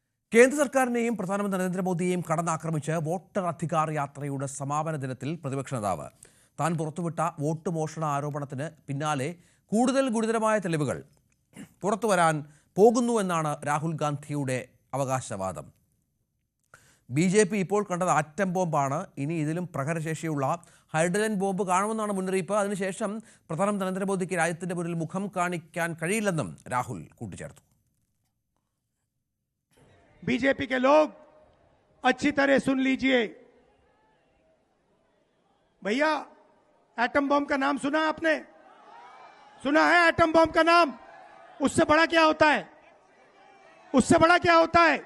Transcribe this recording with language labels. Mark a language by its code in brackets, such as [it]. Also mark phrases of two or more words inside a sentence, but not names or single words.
[ml] കേന്ദ്ര സർക്കാരിനെയും പ്രധാനമന്ത്രി നരേന്ദ്രമോദിയെയും കടന്നാക്രമിച്ച് വോട്ടർ അധികാർ യാത്രയുടെ സമാപന ദിനത്തിൽ പ്രതിപക്ഷ നേതാവ് താൻ പുറത്തുവിട്ട വോട്ട് മോഷണ ആരോപണത്തിന് പിന്നാലെ കൂടുതൽ ഗുരുതരമായ തെളിവുകൾ പുറത്തുവരാൻ പോകുന്നു എന്നാണ് രാഹുൽ ഗാന്ധിയുടെ അവകാശവാദം. BJP ഇപ്പോൾ കണ്ടത് ആറ്റം ബോംബാണ്. ഇനി ഇതിലും പ്രഹരശേഷിയുള്ള [en] hydrogen bomb [ml] കാണുമെന്നാണ് മുന്നറിയിപ്പ്. അതിനുശേഷം പ്രധാനമന്ത്രി നരേന്ദ്രമോദിക്ക് രാജ്യത്തിന്റെ മുന്നിൽ മുഖം കാണിക്കാൻ കഴിയില്ലെന്നും രാഹുൽ കൂട്ടിച്ചേർത്തു. [hi] बीजेपी के लोग अच्छी तरह सुन लीजिए भैया, [en] atom bomb [hi] का नाम सुना आपने? सुना है [en] atom bomb [hi] का नाम? उससे बड़ा क्या होता है? उससे बड़ा क्या होता है?